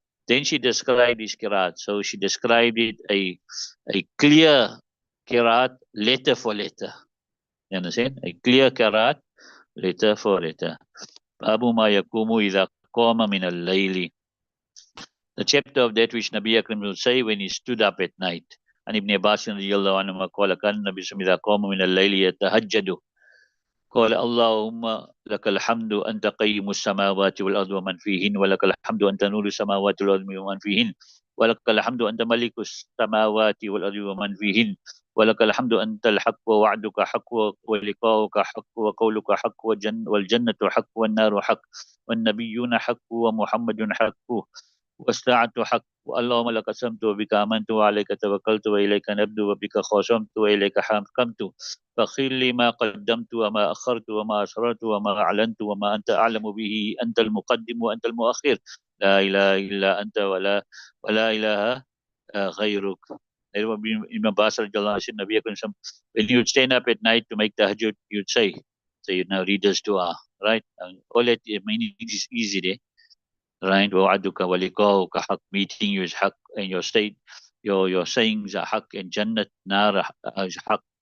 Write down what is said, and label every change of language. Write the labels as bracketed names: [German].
[English] Then she described his qiraat. So she described it a clear qiraat, letter for letter. You understand? A clear qiraat, letter for letter. [Arabic] Babu ma yakumu idha qama min al-layli. [English] The chapter of that which Nabi Akram will say when he stood up at night. [Arabic] And Ibn Abbas radiallahu anhu qala kan Nabi idha qama min al-layli yatahajjadu. قال اللهم لك الحمد أنت قيم السماوات والأرض ومن فيهن ولك الحمد أنت نور السماوات والأرض ومن فيهن ولك الحمد أنت ملك السماوات والأرض ومن فيهن ولك الحمد أنت الحق ووعدك حق ولقاؤك حق وقولك حق والجنة حق والنار حق والنبيون حق ومحمد حق والساعة حق اللهم لك قسمت وبك آمنت وعليك توكلت وإليك نبدو وبك خاصمت وإليك حاكمت فاغفر لي ما قدمت وما أخرت وما أسررت وما أعلنت وما أنت أعلم به أنت المقدم وأنت المؤخر لا إله إلا أنت ولا إله غيرك. [English] Ibn Abbas radiallahu anhu, Nabi Akram sallam, when you would stand up at night to make tahajjud, you'd say, so you now read this dua, right? All that meaning is easy there, right? [Arabic] وَوَعَدُكَ وَلِقَاؤُكَ حَقٌّ, [English] meeting you is haq, and your state, your sayings are haq, and Jannat, Nar is haq.